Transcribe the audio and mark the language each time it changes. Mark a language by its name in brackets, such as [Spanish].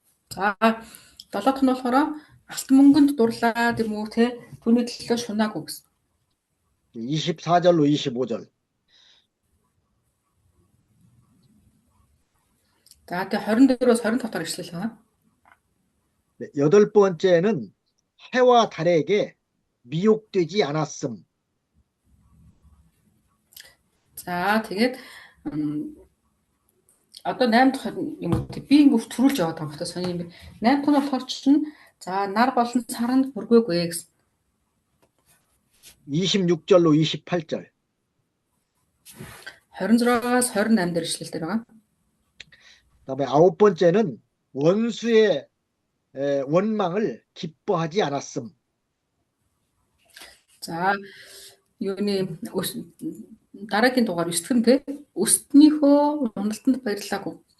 [Mongolian] За, 7 дахь нь болохоор алт мөнгөнд дурлаад юм уу те түүний төлөө шунаагүй гэсэн. [Korean] 24절로 25절. [Mongolian] За, тэгээ 24-өөс 25 дахь ишлэл байна. [Korean] 네, 8번째는 해와 달에게 미혹되지 않았음. [Mongolian] За, тэгээд Одоо 8 дахь юм уу те би ингэ төрүүлж яваад байгаа юм та сони юм. 8 дахь нь болохоор чинь за нар болон саранд бүргээгүй гэсэн. 26절로 28절. 26-аас 28 дээр ишлэлтэй байгаа. [Korean] 그다음에 9번째는 원수의 원망을 기뻐하지 않았음. [Mongolian] За юуны дараагийн дугаар 9 те өстнийхөө уналтанд баярлаагүй.